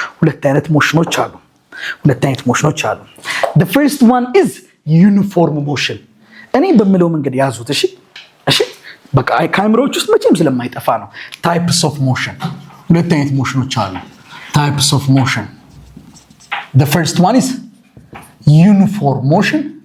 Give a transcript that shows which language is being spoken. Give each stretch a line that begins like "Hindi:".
Amharic: ሁለት አይነት ሞሽኖች አሉ።
English: The first one is uniform motion.
Amharic: እኔ በምለው መንገድ ያዙት። እሺ በቃ ካሜራዎች ውስጥ መቼም ስለማይጠፋ ነው።
English: types of motion
Amharic: ሁለት አይነት ሞሽኖች አሉ። types of motion.
English: The first one is uniform motion.